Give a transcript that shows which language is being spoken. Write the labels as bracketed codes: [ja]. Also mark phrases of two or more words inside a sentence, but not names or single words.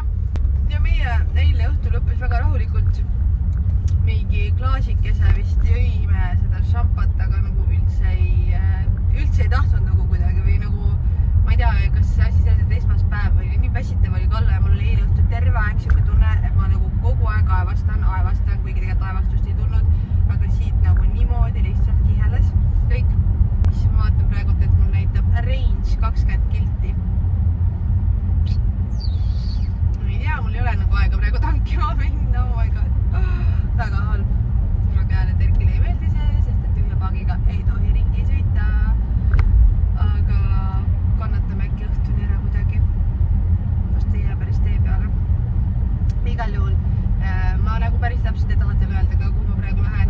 [et] Ja meie eile õhtul lõppes väga rahulikult. Mingi klaasikese vist jõime seda šampat, aga nagu üldse ei tahtnud nagu kuidagi või nagu ma ei tea, kas see asi selles, et esmaspäev või nii väsitav oli Kalle ja mul oli eile õhtul terve aeg siuke tunne, et ma nagu kogu aeg aevastan, kuigi tegelikult aevastust ei tulnud, aga siit nagu niimoodi lihtsalt kiheles kõik. Siis ma vaatan praegult, et mul näitab range 20 kilti. Ma ei tea, mul ei ole nagu aega praegu tankima minna, [en] oh my god. [et] Väga halb. Mul on peale, et Erkile ei meeldi see, sest et tühja paagiga ei tohi ringi sõita. Aga kannatame äkki õhtuni ära kuidagi. Vast ei jää päris tee peale. Igal juhul ma nagu päris täpselt ei taha teile öelda ka, kuhu ma praegu lähen.